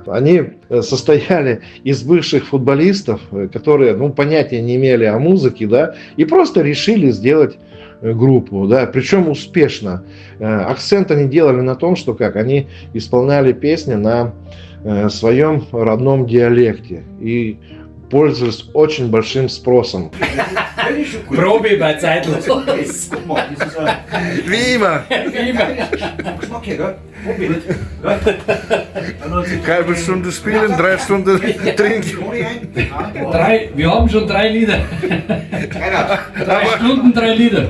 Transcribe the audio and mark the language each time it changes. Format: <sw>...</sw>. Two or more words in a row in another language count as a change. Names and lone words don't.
<ru>Они состояли из бывших футболистов, которые, ну, понятия не имели о музыке, да, и просто решили сделать группу, да, причем успешно. Акцент они делали на том, что как они исполняли песни на своем родном диалекте и пользовались очень большим спросом.</ru> <de>Probe bei Zeitlose. Wie immer. Halbe Stunde spielen, 3 Stunden trinken. Wir haben schon 3 Lieder. 3 Stunden, 3 Lieder.</de>